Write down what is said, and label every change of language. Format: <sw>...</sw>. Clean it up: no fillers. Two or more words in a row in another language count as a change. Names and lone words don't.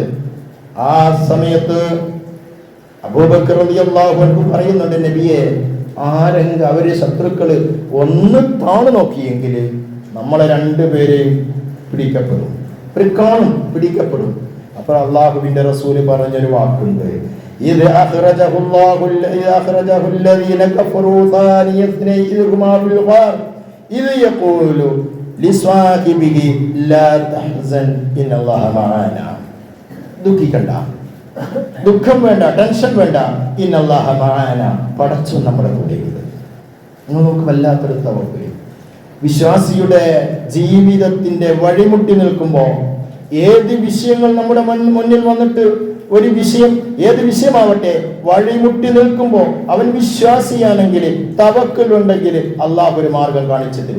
<ml>ആ സമയത്ത് അബൂബക്കർ</ml> <ar>رضي الله عنه</ar> <ml>പറയുന്നുണ്ട്, നബിയെ, ആരെങ്കിലും അവര് ശത്രുക്കള് ഒന്ന് താണു നോക്കിയെങ്കിൽ നമ്മളെ രണ്ടുപേരെയും പിടിക്കപ്പെടും, കാണും, പിടിക്കപ്പെടും. അപ്പോൾ അള്ളാഹുവിന്റെ റസൂല് പറഞ്ഞൊരു വാക്കുണ്ട്,</ml> <ar>إذ أخرجه الذين كفروا ثاني اثنين إذ هما في الغار إذ يقول لصاحبه لا تحزن إن الله معنا.</ar> <ml>ദുഃഖിക്കണ്ട, ദുഃഖം വേണ്ട, ടെൻഷൻ വേണ്ട,</ml> <ar>إن الله معنا,</ar> <ml>പടച്ചോൻ നമ്മുടെ കൂടെയുണ്ട്. നമുക്ക് വല്ലാത്തൊരു തവക്കുൽ. വിശ്വാസിയുടെ ജീവിതത്തിന്റെ വഴിമുട്ടി നിൽക്കുമ്പോൾ ഏത് വിഷയങ്ങൾ നമ്മുടെ മുന്നിൽ വന്നിട്ട് ഒരു വിഷയം, ഏത് വിഷയമാവട്ടെ, വഴിമുട്ടി നിൽക്കുമ്പോൾ അവൻ വിശ്വാസിയാണെങ്കിൽ, തവക്കുലുണ്ടെങ്കിൽ അള്ളാഹു ഒരു മാർഗം കാണിച്ചു തരും.</ml>